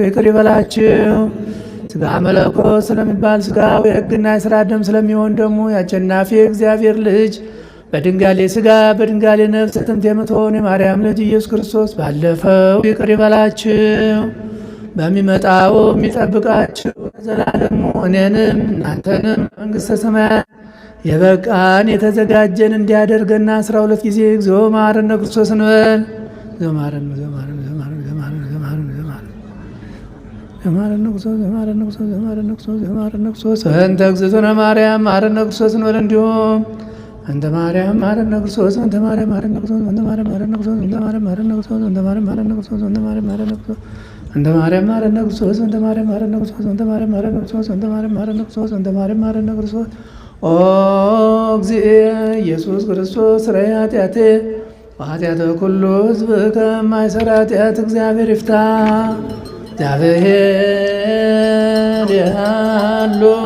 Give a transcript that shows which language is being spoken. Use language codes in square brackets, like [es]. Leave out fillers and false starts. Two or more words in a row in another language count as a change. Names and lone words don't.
[am] ይቅር ይበላችሁ። ሥጋ መለኮት ስለሚባል ሥጋው የሕግና የሥራ ደም ስለሚሆን ደግሞ የአሸናፊ እግዚአብሔር ልጅ በድንጋሌ ሥጋ በድንጋሌ ነፍስ ጥንት የምትሆን የማርያም ልጅ ኢየሱስ ክርስቶስ ባለፈው ይቅር ይበላችሁ፣ በሚመጣው የሚጠብቃችሁ ዘላለሙ እኔንም እናንተንም መንግሥተ ሰማያት የበቃን የተዘጋጀን እንዲያደርገና 12 ጊዜ [gez] እግዚኦ መሐረነ ክርስቶስ [am] እንበል። [gez] እንተ እግዝእትነ ማርያም መሐረነ ክርስቶስ [am] እንበል። እንዲሁም [gez] እንተ ማርያም መሐረነ ክርስቶስ፣ እንተ ማርያም መሐረነ ክርስቶስ፣ እንተ ማርያም መሐረነ ክርስቶስ፣ እንተ ማርያም መሐረነ ክርስቶስ፣ እንተ ማርያም መሐረነ ክርስቶስ፣ እንተ ማርያም መሐረነ ክርስቶስ፣ እንተ ማርያም መሐረነ ክርስቶስ፣ እንተ ማርያም መሐረነ ክርስቶስ፣ እንተ ማርያም መሐረነ ክርስቶስ፣ እንተ ማርያም መሐረነ ክርስቶስ፣ እንተ ማርያም መሐረነ ክርስቶስ። ኦ እግዚእ ኢየሱስ ክርስቶስ ስረይ ኃጢአቴ ወኃጢአተ ኩሉ ሕዝብ [am] ከማይሠራ ኃጢአት እግዚአብሔር ይፍታ። እግዚአብሔር ያሉ